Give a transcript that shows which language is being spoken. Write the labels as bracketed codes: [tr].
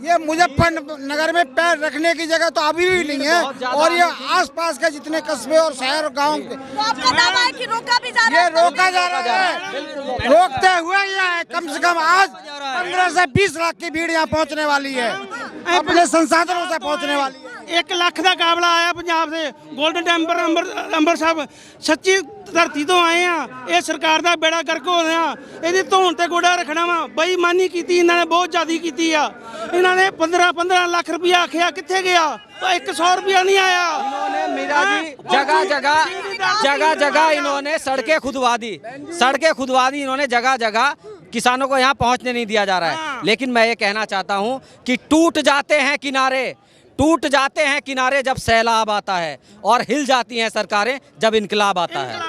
[hi] ये मुजफ्फरनगर में पैर रखने की जगह तो अभी भी नहीं है, और ये आसपास के जितने कस्बे और शहर गांव के, तो आपका दावा है कि रोका भी जा रहा ये है? रोका जा रहा है। रोकते हुए ये है, कम से कम आज 15 से 20 लाख की भीड़ यहाँ पहुँचने वाली है, अपने संसाधनों से पहुँचने वाली है। [pa] 1 ਲੱਖ ਦਾ ਕਾਬਲਾ ਆਇਆ ਪੰਜਾਬ ਦੇ 골ਡਨ ਟੈਂਪਲ ਅੰਬਰ ਸਾਹਿਬ ਸੱਚੀ ਧਰਤੀ ਤੋਂ ਆਏ ਆ। ਇਹ ਸਰਕਾਰ ਦਾ ਬੇੜਾ ਗਰਕ ਹੋ ਰਿਹਾ, ਇਹਦੀ ਧੌਣ ਤੇ ਗੋਡਾ ਰੱਖਣਾ ਵਾ। ਬੇਈਮਾਨੀ ਕੀਤੀ ਇਹਨਾਂ ਨੇ, ਬਹੁਤ ਜ਼ਿਆਦੀ ਕੀਤੀ ਆ। ਇਹਨਾਂ ਨੇ 15 ਲੱਖ ਰੁਪਇਆ ਆਖਿਆ, [hi] कितने गया? 100 रुपया नहीं आया। इन्होंने मीरा जी जगह जगह इन्होंने सड़कें खुदवा दी, इन्होंने जगह जगह किसानों को यहाँ पहुँचने नहीं दिया जा रहा है। लेकिन मैं ये कहना चाहता हूँ कि टूट जाते हैं किनारे जब सैलाब आता है, और हिल जाती हैं सरकारें जब इनकलाब आता है।